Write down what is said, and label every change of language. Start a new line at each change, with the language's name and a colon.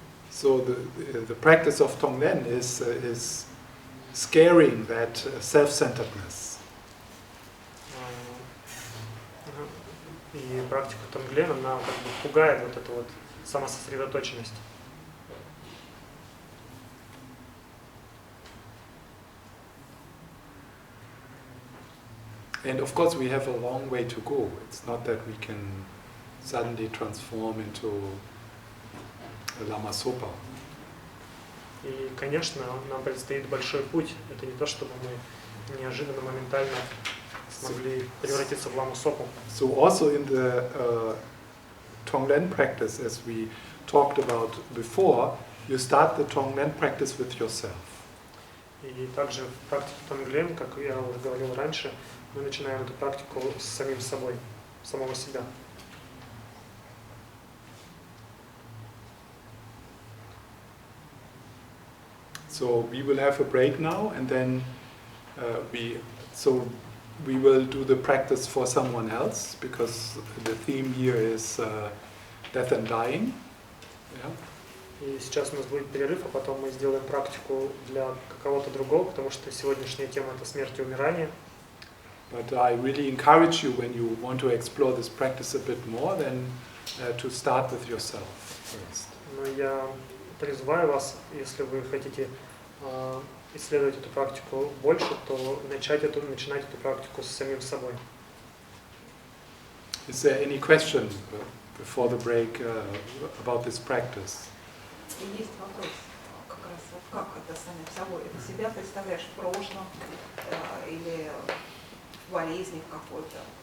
English: So the practice of Tonglen is scaring that self-centeredness.
Russian: И практика Тонглен, она как бы пугает вот эту вот самососредоточенность.
English: And of course we have a long way to go. It's not that we can suddenly transform into a Lama Zopa.
Russian: И, конечно, нам предстоит большой путь. Это не то, чтобы мы неожиданно, моментально смогли превратиться в Ламу Сопу.
English: So also in the Tonglen practice, as we talked about before, you start the Tonglen practice with yourself.
Russian: И также в практике Тонглен, как я уже говорил раньше, мы начинаем эту практику с самим собой, самого себя.
English: So we will have a break now, and then we will do the practice for someone else, because the theme here is death and dying. Yeah.
Russian: И сейчас у нас будет перерыв, а потом мы сделаем практику для кого-то другого, потому что сегодняшняя тема это смерть и умирание.
English: But I really encourage you, when you want to explore this practice a bit more, then to start with yourself first.
Russian: Но я призываю вас, если вы хотите исследовать эту практику больше, то начинать эту практику с самим собой.
English: Is there any question before the break about this practice?
Russian: Есть вопрос, как раз вот как это самим собой? Это себя представляешь в прошлом или в болезни какой-то?